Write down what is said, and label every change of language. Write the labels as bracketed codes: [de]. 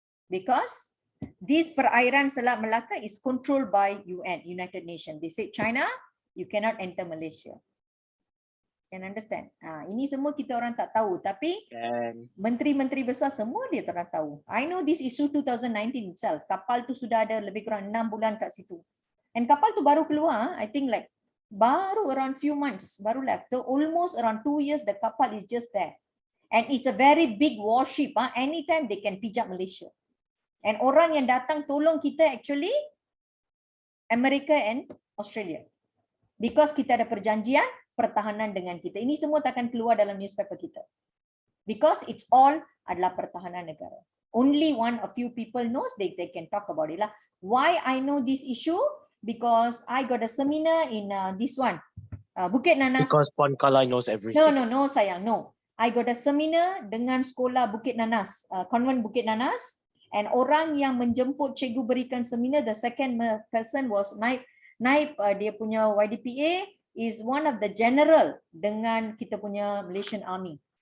[en] Because this [ms] perairan [en] Selat Melaka is controlled by UN, United Nations. They say, China, you cannot enter Malaysia. Can understand? [ms] Ini semua kita orang tak tahu, tapi menteri-menteri besar semua dia orang tahu. [en] I know this issue 2019 itself. [ms] Kapal tu sudah ada lebih kurang 6 bulan kat situ. [en] And [ms] kapal tu baru keluar, [en] I think like baru around few months, baru left. So almost around 2 years the kapal is just there. And it's a very big warship. Anytime they can [ms] pijak Malaysia. And orang yang datang tolong kita actually Amerika and Australia. Because kita ada perjanjian pertahanan dengan kita. Ini semua takkan keluar dalam newspaper kita. [en] Because it's all [ms] adalah pertahanan negara. [en] Only a few people knows, they can talk about it lah. Why I know this issue? Because I got a seminar in this one, Bukit Nanas. Because Puan Kala knows everything. No, sayang, no. I got a seminar [ms] dengan sekolah [en] Bukit Nanas, Konvent Bukit Nanas, and [ms] orang yang menjemput cikgu berikan [en] seminar, the second person was Naib dia punya YDPA is one of the general [ms] dengan kita punya [en] Malaysian Army.